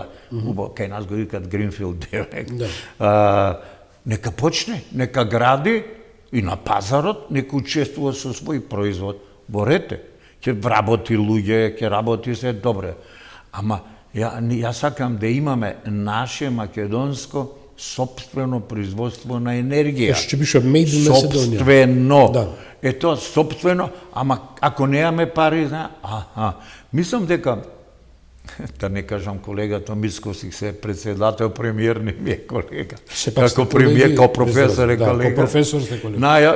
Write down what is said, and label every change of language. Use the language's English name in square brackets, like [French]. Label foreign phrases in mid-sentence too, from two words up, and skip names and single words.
[Macedonian] Кај нас го викат [English] Greenfield direct. [Macedonian] Нека почне, нека гради и на пазарот, нека учествува со свој производ. Борете, ќе вработи луѓе, ќе работи се добре. Ама ја сакам да имаме наше македонско собствено производство на енергија. Што беше [English] made in Macedonia. [Macedonian] Собствено. Да. Ето, собствено, ама ако немаме пари, мислам дека, да не кажам колегата Мицкоски се председател, премиер не ми е колега. Како премиер, како професор е колега. Како професор сте колега.